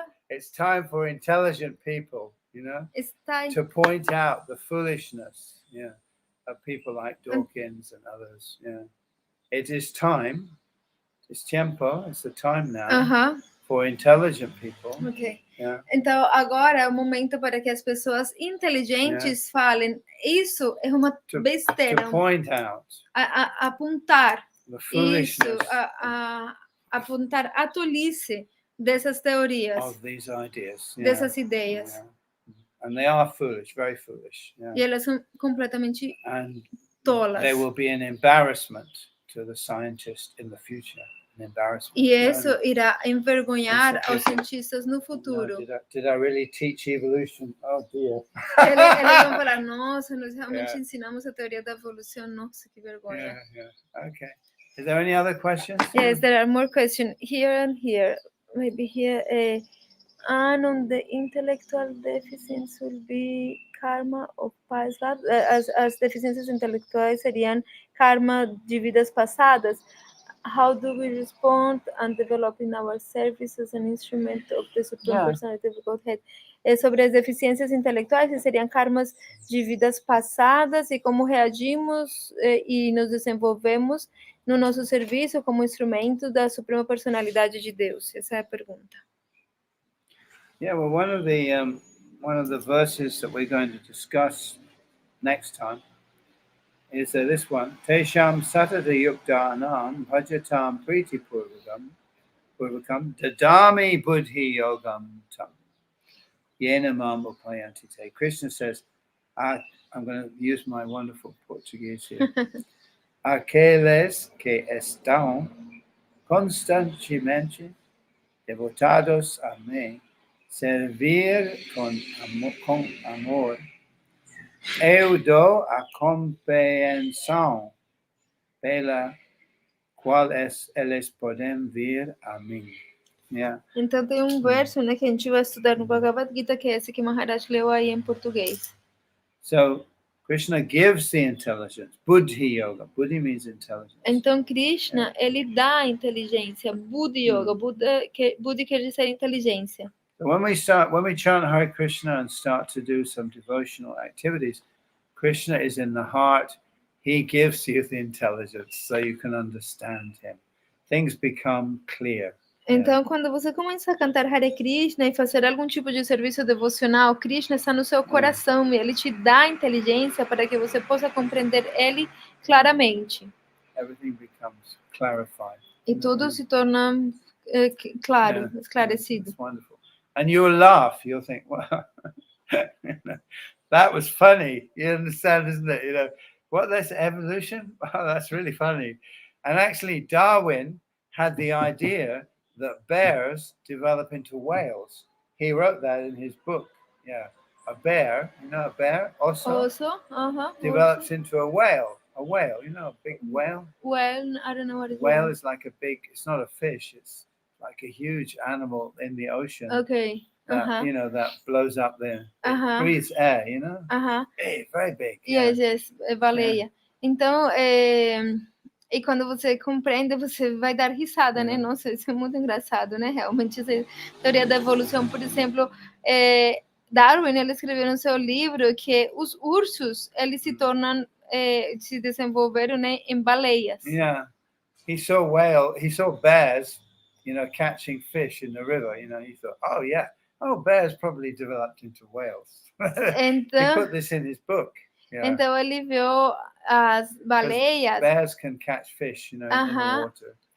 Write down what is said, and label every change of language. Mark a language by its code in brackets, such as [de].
[en] It's time for intelligent people, to point out the foolishness, of people like Dawkins and others. It is time. It's tiempo. It's the time now for intelligent people. Okay. Yeah. [pt] Então agora é o momento para que as pessoas inteligentes falem. Isso é uma besteira. [en] To point out [pt] apontar [en] the foolishness. [pt] Isso, apontar a tolice dessas teorias, [en] of these ideas, [pt] dessas ideias. [en] Yeah. And they are foolish, very foolish. Yeah. [pt] E elas são completamente [en] and [pt] tolas. [en] They will be an embarrassment to the scientist in the future. An embarrassment. [pt] E isso irá envergonhar aos cientistas no futuro. [en] No, did I really teach evolution? Oh dear. [pt] Eles vão falar, nossa, nós realmente ensinamos a teoria da evolução. Nossa, que vergonha. [en] Yeah. Okay. Is there any other questions? Yes, there are more questions here and here. Maybe here. And on the intellectual deficiencies will be karma of past lives. [pt] As deficiências intelectuais seriam karma de vidas passadas. [en] How do we respond and develop in our service as an instrument of the Supreme Personality of Godhead? [pt] Sobre as deficiências intelectuais, que seriam karmas de vidas passadas e como reagimos e nos desenvolvemos no nosso serviço como instrumento da Suprema Personalidade de Deus. Essa é a pergunta. [en] Yeah, well, one of the verses that we're going to discuss next time is this one. [sa] Tesham satata yuktanam bhajatam priti purvakam dadami buddhi yogam tam yena mam upayanti te. [en] Krishna says, I'm going to use my wonderful Portuguese here. [pt] Aqueles que estão constantemente devotados a mim, servir com amor Eu dou a compreensão pela qual eles podem vir a mim. [en] Yeah. [pt] Então tem um verso, né, que a gente vai estudar no Bhagavad-Gita, que é esse que Maharaj leu aí em português. [en] So Krishna gives the intelligence. Buddhi yoga. Buddhi means intelligence. [pt] Então Krishna, ele dá a inteligência. Buddhi yoga. Buddhi quer dizer inteligência. [en] So when we chant Hare Krishna and start to do some devotional activities, Krishna is in the heart. He gives you the intelligence so you can understand him. Things become clear. [pt] Então, quando você começa a cantar Hare Krishna e fazer algum tipo de serviço devocional, Krishna está no seu coração e ele te dá a inteligência para que você possa compreender ele claramente. [en] Everything becomes clarified. [pt] E tudo se torna claro, esclarecido. [en] It's wonderful. And you'll laugh. You'll think, well, that was funny. You understand, isn't it? You know, what, that's evolution? Wow, that's really funny. And actually, Darwin had the idea that bears develop into whales. He wrote that in his book. Yeah, a bear, you know, a bear also develops into a whale. A whale, you know, a big whale. Well, I don't know what it is. Whale is like a big. It's not a fish. It's like a huge animal in the ocean. Okay. That, you know, that blows up there. It breathes air, you know. Hey, very big. Yes, baleia. [pt] Então, e quando você compreende, você vai dar risada, né? Nossa, isso é muito engraçado, né? Realmente, essa teoria da evolução, por exemplo, Darwin, ele escreveu no seu livro que os ursos, eles se tornam, se desenvolveram, né, em baleias. [en] Yeah, he saw bears, you know, catching fish in the river. You know, he thought, bears probably developed into whales. [pt] Então, [en] he put this in his book. Yeah. [pt] Então ele viu as baleias. [en] Bears can catch fish, you know, in the water.